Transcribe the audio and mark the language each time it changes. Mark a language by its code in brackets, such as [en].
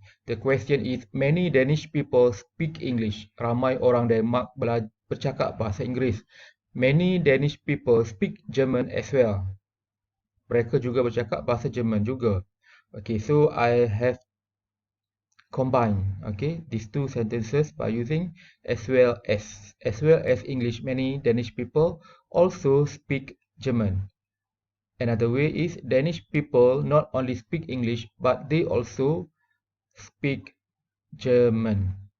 [en] The question is, many Danish people speak English. [ms] Ramai orang Denmark bercakap bahasa Inggeris. [en] Many Danish people speak German as well. [ms] Mereka juga bercakap bahasa Jerman juga. [en] Okay, so I have combined, okay, these two sentences by using as well as English. Many Danish people also speak German. Another way is Danish people not only speak English, but they also speak German.